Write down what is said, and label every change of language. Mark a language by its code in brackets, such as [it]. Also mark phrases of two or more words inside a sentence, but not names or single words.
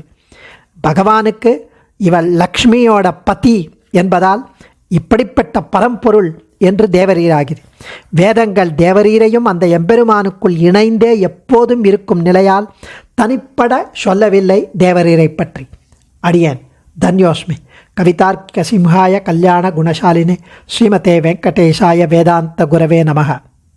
[ta] பகவானுக்கு இவள் லக்ஷ்மியோட பதி என்பதால் இப்படிப்பட்ட பரம்பொருள் என்று தேவரீராகிறீர். வேதங்கள் தேவரீரையும் அந்த எம்பெருமானுக்குள் இணைந்தே எப்போதும் இருக்கும் நிலையால் தனிப்பட சொல்லவில்லை தேவரீரை பற்றி. அடியேன் தன்யோஸ்மி. [sa] कवितार्किक सिंहाय कल्याण गुणशालिने श्रीमते वेङ्कटेशाय वेदान्त गुरवे नमः.